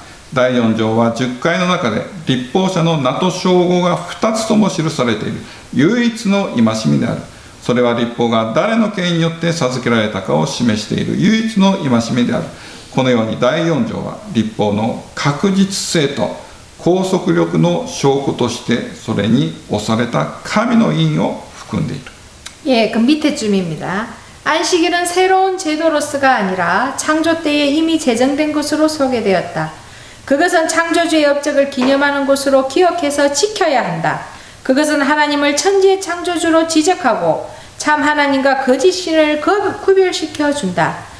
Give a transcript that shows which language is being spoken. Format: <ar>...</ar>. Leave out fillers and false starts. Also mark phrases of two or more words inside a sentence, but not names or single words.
<ja>第4条は10回の中で立法者の名と称号が2つとも記されている唯一の戒めである。それは立法が誰の権威によって授けられたかを示している唯一の戒めである。このように第4条は立法の確実性と拘束力の証拠としてそれに押された神の印を含んでいる。</ja> <ko>예, 그 밑에 쯤입니다. 안식일은 새로운 제도로서가 아니라 창조 때에 이미 제정된 것으로 소개되었다. 그것은 창조주의 업적을 기념하는 것으로 기억해서 지켜야 한다. 그것은 하나님을 천지의 창조주로 지적하고 참 하나님과 거짓 신을 구별시켜 준다.</ko>